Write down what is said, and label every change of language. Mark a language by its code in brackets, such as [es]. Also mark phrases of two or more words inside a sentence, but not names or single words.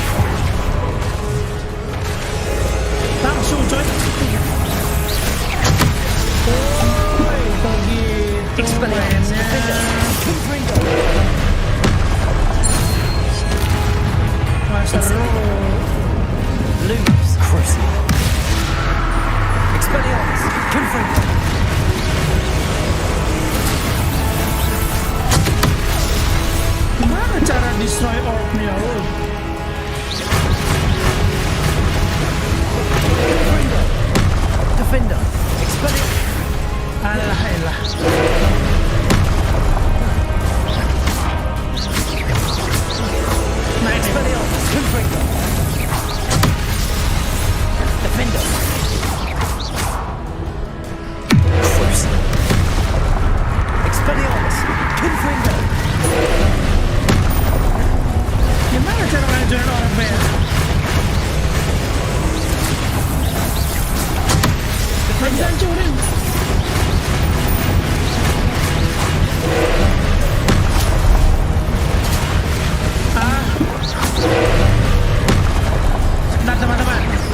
[id] Langsung coy. Oh, kok gitu mainnya. Wah seru. Lose. Crucio. Expelliarmus. Confringo. Gimana cara destroy orb-nya? Defender. Expelliarmus. Alah. Nah, Expelliarmus. Confringo. Defender. Crucio. Expelliarmus. Confringo. gimana cara ngancurin orb-nya? Bisa hancurin. Bentar teman-teman.